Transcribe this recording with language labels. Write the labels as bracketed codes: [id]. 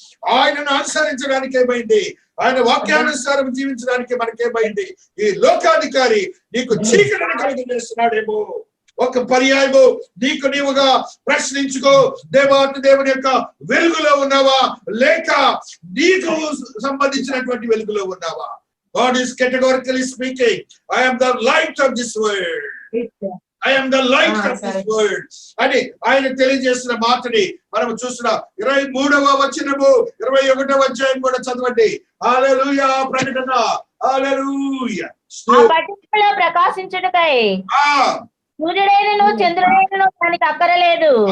[te] ఆయనను అనుసరించడానికి ఏమైంది? ఆయన వాక్యానుసారం జీవించడానికి మనకేమైంది? ఈ లోకాధికారి నీకు చీకటిని కలిగజేస్తున్నాడేమో. ఒక పర్యాయము నీకు నీవుగా ప్రశ్నించుకో. దేవాతి దేవుని యొక్క వెలుగులో ఉన్నావా, లేక నీకు సంబంధించినటువంటి వెలుగులో ఉన్నావా? [en] God is categorically speaking, I am the light of this world. I am the light of this world. [te] అని ఆయన తెలియజేసిన మాటని మనం చూస్తున్నాం. 23వ వచనము 21వ అధ్యాయం కూడా చదవండి. హల్లెలూయా. ప్రకటన. హల్లెలూయా. ప్రకాశించుటకై సూర్యుడైనను చంద్రుడైనను దానికి అక్కరలేదు.